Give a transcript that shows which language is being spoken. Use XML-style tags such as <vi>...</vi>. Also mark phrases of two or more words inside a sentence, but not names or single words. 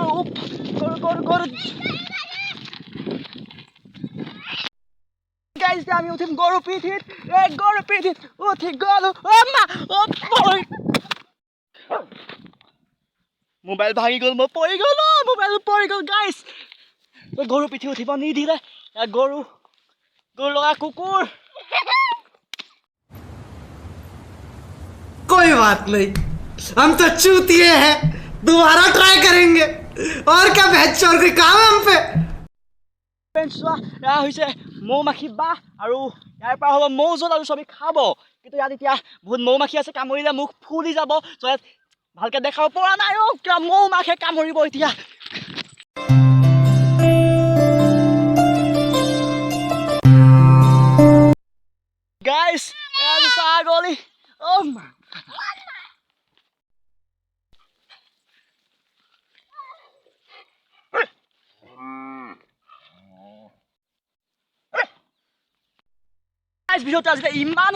<as>গাইস আমি উঠিম গরু পিঠিত উঠি গলো ও মা ও মোবাইল ভাঙি গল মই পৰি গল গাইস তো গরু পিঠি উঠিব নিদিলে গরু লগা কুকুৰ</as> <hi>कोई बात नहीं हम तो चूतिए हैं दोबारा ट्राई करेंगे और क्या बेहतर कोई काम है हम पे এয়া হৈছে মৌমাখি বাহ আৰু ইয়াৰ পৰা হ'ব মৌজোল আৰু সবে খাব কিন্তু ইয়াত এতিয়া বহুত মৌমাখি আছে কামুৰিলে মুখ ফুলি যাব তো ইয়াত ভালকে দেখাব পৰা নাই অ কিয় মৌমাখি কামুৰিব এতিয়া গাইস এয়া ছাগলী ও মা ভিডিওটো আজি ইমানেই</hi>